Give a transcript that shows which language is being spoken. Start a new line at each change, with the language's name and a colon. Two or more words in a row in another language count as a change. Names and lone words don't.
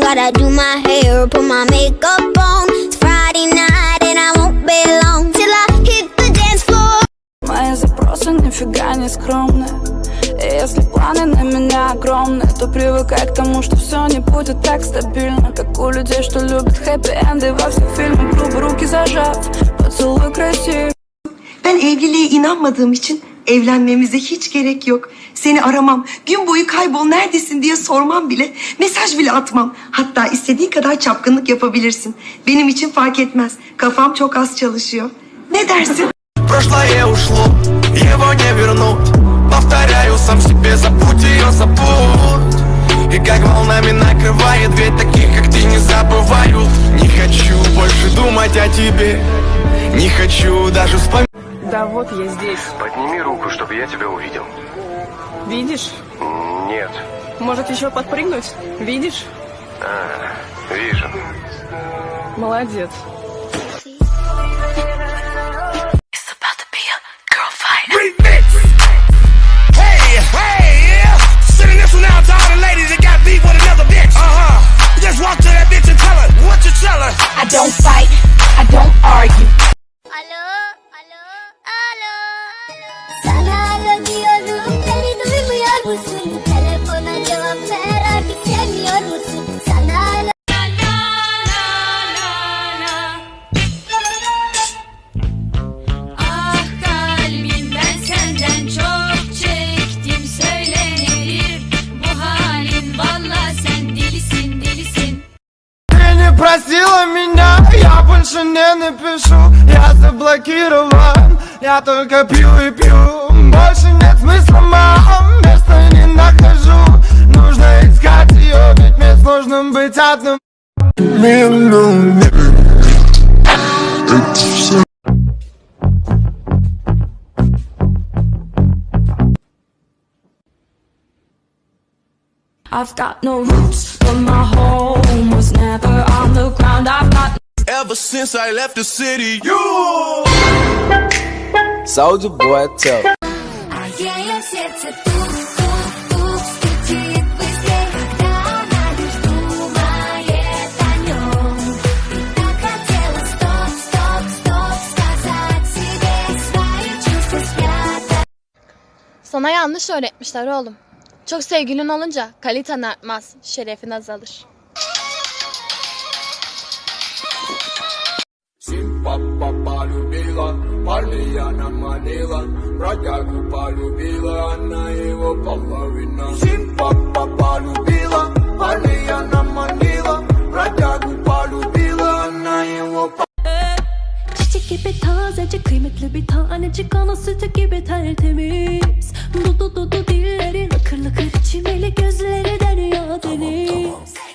English: Gotta do my hair, put my makeup on. It's Friday night and I won't be long till I hit the dance floor.
Russian: Мои запросы нифига не скромные. И если планы на меня огромные, то привыкай к тому, что все не будет так стабильно, как у людей, что любят хэппи-энды во всех фильмах. Грубо руки зажав, поцелуй красив.
Turkish: Ben evliliğe inanmadığım için evlenmemize hiç gerek yok. Seni aramam, gün boyu kaybol neredesin diye sormam bile, mesaj bile atmam. Hatta istediğin kadar çapkınlık yapabilirsin. Benim için fark etmez. Kafam çok az çalışıyor. Ne dersin?
Russian: Прошлое ушло, его не вернуть. Повторяю сам себе, забудь ее, забудь. И как волнами накрывает, ведь таких, как ты, не забываю. Не хочу больше думать о тебе, не хочу даже вспоминать. Да вот я здесь. Подними руку, чтобы я тебя увидел. Видишь? Нет. Может еще подпрыгнуть? Видишь? Вижу. Молодец.
English: Remix! Hey, hey, yeah! Sending this one out to all the ladies that got beef with another bitch. Just walk to that bitch and tell her what you tell her. I don't fight, I don't argue.
Turkish: Alo, alo, alo. Sana alo diyorum, beni duymuyor musun? Telefona cevap ver, artık sevmiyor musun? Sana alo. Ah kalbim, ben senden çok çektim, söylenir bu halin, valla sen delisin, delisin.
Russian: Ты не просила меня, я больше не напишу. Я заблокирован, я только пью и пью. Больше нет смысла, мам, места не нахожу. Нужно искать ее, ведь мне сложно быть одним.
English: I've got no roots, but my home was never on the ground. I've got Ever since I left the city, you Soulja Boy, tell.
Russian: А ее сердце тук-тук-тук стучит быстрее, когда она лишь думает о нем. И так хотела стоп-стоп-стоп сказать себе свои чувства.
Turkish: Sana yanlış öğretmişler oğlum. Çok sevgilin olunca kaliten artmaz, şerefin azalır.
Russian: Папа полюбила, Пальяна манила, бродягу полюбила, она его половина. Папа полюбила, Пальяна манила, бродягу полюбила, она его
Turkish: Çiçek gibi tazecik, kıymetli bir tanecik, ana sütü gibi tertemiz. Dudu dilleri lıkır lıkır, çimeli gözleri derya deniz.